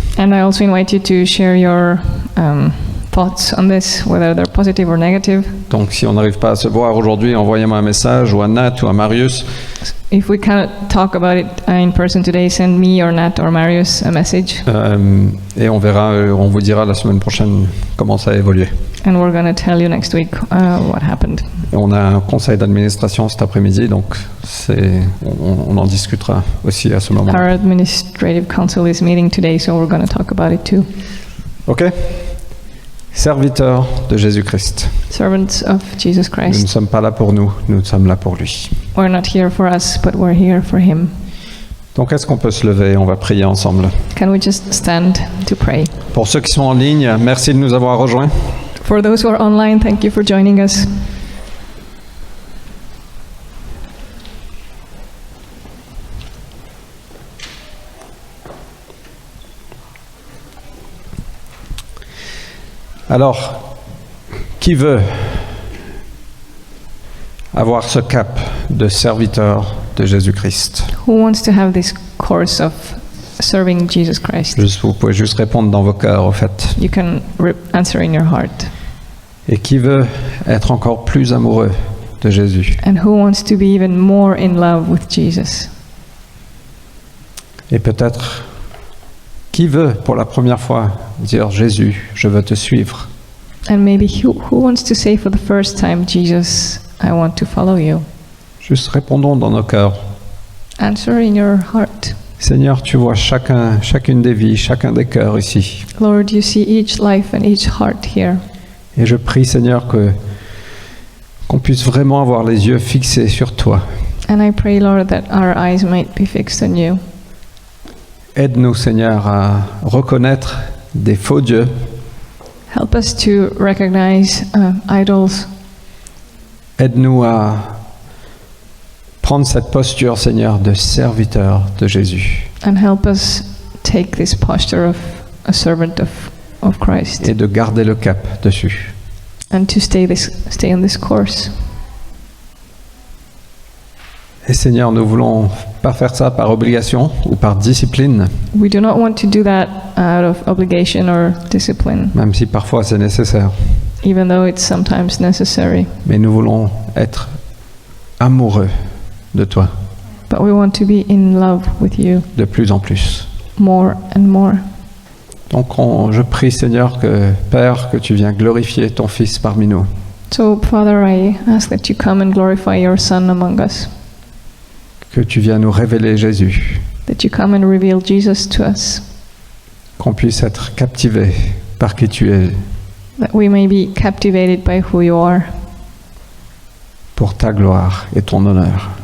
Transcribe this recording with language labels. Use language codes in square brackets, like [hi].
[en] And I also invite you to share your thoughts on this, whether they're positive or negative. [fr] Donc si on n'arrive pas à se voir aujourd'hui, envoyez-moi un message ou à Nat ou à Marius [en] if we cannot talk about it in person today, send me or Nat or Marius a message, [fr] Et on verra, on vous dira la semaine prochaine comment ça a évolué. [en] and we're going to tell you next week what happened. [fr] Et on a un conseil d'administration cet après-midi, donc on en discutera aussi à ce moment. [en] Our administrative council is meeting today, so we're going to talk about it too. Ok. [fr] Serviteurs de Jésus-Christ. [en] Servants of Jesus [fr] Nous ne [en] Christ. [fr] sommes pas là pour nous, nous sommes là pour lui. [en] We're not here for us, but we're here for him. [fr] Donc est-ce qu'on peut se lever? On va prier ensemble. [en] Can we just stand to pray? [fr] Pour ceux qui sont en ligne, merci de nous avoir rejoints. [en] For those who are online, thank you for joining us. [fr] Alors, qui veut avoir ce cap de serviteur de Jésus-Christ? [en] Who wants to have this course of serving Jesus Christ? [fr] Vous pouvez juste répondre dans vos cœurs, au fait. [en] You can answer in your heart. [fr] Et qui veut être encore plus amoureux de Jésus? [en] And who wants to be even more in love with Jesus? [fr] Et peut-être, qui veut pour la première fois dire Jésus, je veux te suivre? [en] And maybe who wants to say for the first time, Jesus, I want to follow you? [fr] Juste répondons dans nos cœurs. [en] Answer in your heart. [fr] Seigneur, tu vois chacune des vies, chacun des cœurs ici. [en] Lord, you see each life and each heart here. [fr] Et je prie, Seigneur, qu'on puisse vraiment avoir les yeux fixés sur toi. [en] And I pray, Lord, that our eyes might be fixed on you. [fr] Aide-nous, Seigneur, à reconnaître des faux dieux. [en] Help us to recognize idols. [fr] Aide-nous à prendre cette posture, Seigneur, de serviteur de Jésus [en] And help us take this posture of a servant of Christ. [fr] et de garder le cap dessus. [en] And to stay on this course. [fr] Et Seigneur, nous voulons pas faire ça par obligation ou par discipline, [en] We do not want to do that out of obligation or discipline, [fr] même si parfois c'est nécessaire. [en] even though it's sometimes necessary. [fr] Mais nous voulons être amoureux de toi, [en] But we want to be in love with you [fr] de plus en plus. [en] more and more. [fr] Donc je prie, Seigneur, Père, que tu viens glorifier ton Fils parmi nous. [en] So, Father, I ask that you come and glorify your Son among us, [fr] Que tu viens nous révéler Jésus, [en] that you come and reveal Jesus to us, [fr] qu'on puisse être captivé par qui tu es, [en] that we may be captivated by who you are, [fr] pour ta gloire et ton honneur.